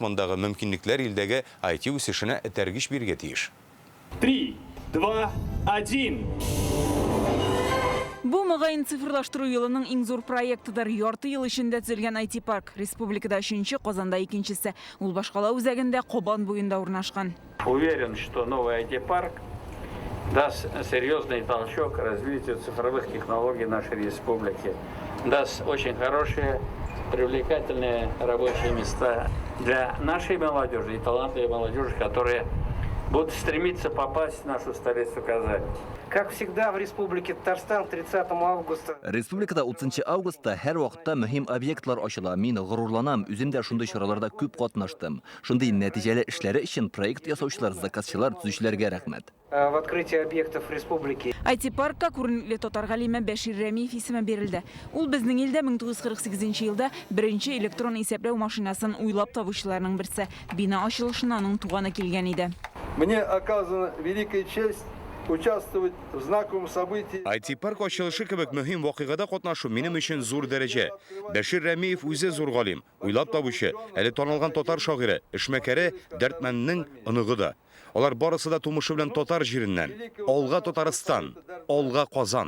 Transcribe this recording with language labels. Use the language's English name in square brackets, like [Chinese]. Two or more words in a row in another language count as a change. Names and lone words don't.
[Tatar] Мондагы мөмкинлекләр илдәге IT үсешенә этәргеч биргә тиеш. 3, 2, 1. Бу мөгаен цифрлаштыру елының иң зур проектыдыр. Ярты ел эчендә төзелгән IT парк. Республикада 3-нче, Казанда 2-нчесе. Ул Башкала үзәгендә Кобан буенда урнашкан. [Russian] Уверен, что новый IT-парк даст серьезный толчок развитию цифровых технологий нашей республики. Даст очень хорошие привлекательные рабочие места для нашей молодежи и талантливой молодежи, которая будут стремиться попасть в нашу столицу Казань. Как всегда в Республике Татарстан 30 августа. [Tatar] Республикада 30 августта һәр вакытта мөһим объектлар ачыла. Мин горурланам, үзем дә шундый чараларда күп катнаштым. Шундый нәтиҗәле эшләре өчен проект ясаучылар, заказчылар, төзүчеләргә рәхмәт. [Russian] В открытии объектов республики. [Tatar] IT-паркка күренекле татар галиме Бәшир Рәмиев исеме бирелде. Ул безнең илдә 1948 елда беренче электрон исәпләү машинасын уйлап табучыларның берсе. Бина ачылышына аның туганы килгән иде. [Russian] Мне оказана великая честь участвовать в знаковом событии. [Tatar] IT-парк ачылышы кебек мөһим вакыйгада катнашу минем өчен зур дәрәҗә. Бәшир Рәмиев үзе зур галим, уйлап табучы, әле танылган татар шагыйре, эшмәкәре, дәртмәннең оныгы да. Алар барысы да тумышы белән татар җиреннән. Алга Татарстан, алга Казан.